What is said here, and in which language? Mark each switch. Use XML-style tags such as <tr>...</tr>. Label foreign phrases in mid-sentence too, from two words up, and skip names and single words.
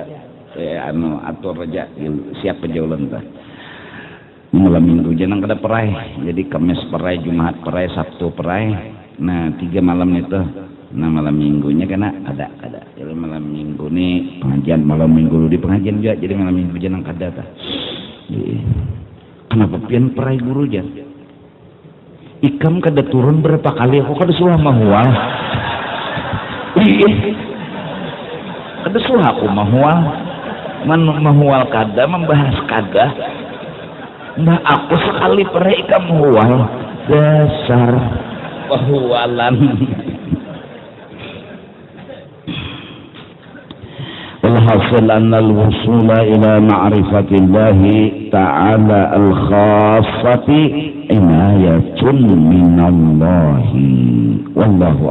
<bjn>anu atur aja siap aja ulun tah malam minggu jangan kada perai jadi Kamis perai Jumat perai Sabtu perai nah 3 malam itu nah malam minggunya kena ada jadi malam minggu nih pengajian malam minggu di pengajian juga jadi malam minggu jangan kada tah kenapa pian perai guru jan ikam kada turun berapa kali aku kada suah mahual kada suah aku mahual mahual kada membahas kada nah aku sekali perai ikam mahual dasar mahualan</bjn> <ar>والحاصل أن الوصول إلى معرفة الله تعالى الخاصة عناية من الله والله أعلم.</ar>